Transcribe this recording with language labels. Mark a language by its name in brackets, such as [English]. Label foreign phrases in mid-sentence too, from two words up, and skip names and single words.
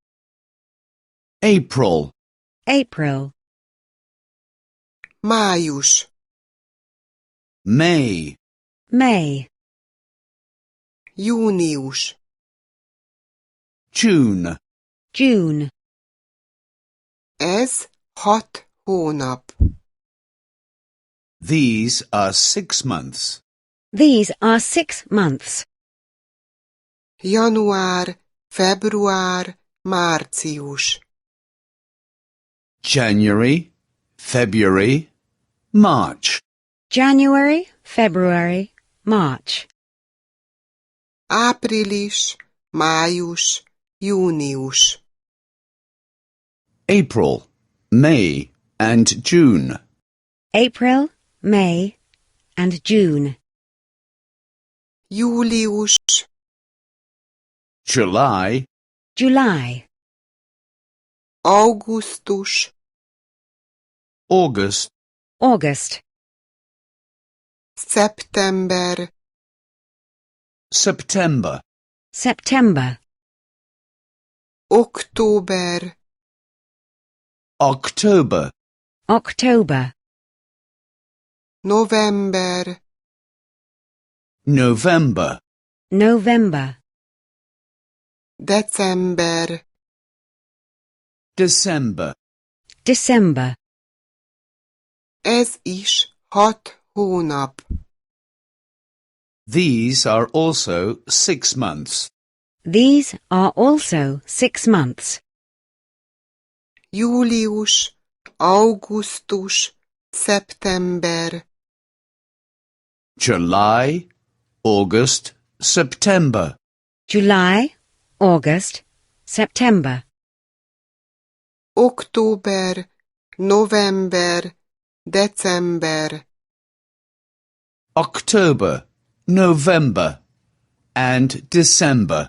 [English] April. April. [Hungarian] Május. [English] May. May. [Hungarian] Június. [English] June. June. [Hungarian] Ez 6 hónap. [English] These are 6 months. These are 6 months. [Hungarian] Január, február, március. [English] January, February, March. January, February, March. [Hungarian] Április, május, június. [English] April, May, and June. April, May, and June. [Hungarian] Július. [English] July, July. [Hungarian] Augusztus. [English] August, August. [Hungarian] Szeptember. [English] September, September. [Hungarian] Október. [English] October, October. [Hungarian] November. [English] November, November. [Hungarian] December. [English] December. December. [Hungarian] Ez is 6 hónap. [English] These are also 6 months. These are also 6 months. [Hungarian] Július, augusztus, szeptember. [English] July, August, September. July, August, September. [Hungarian] Október, november, december. [English] October, November, and December.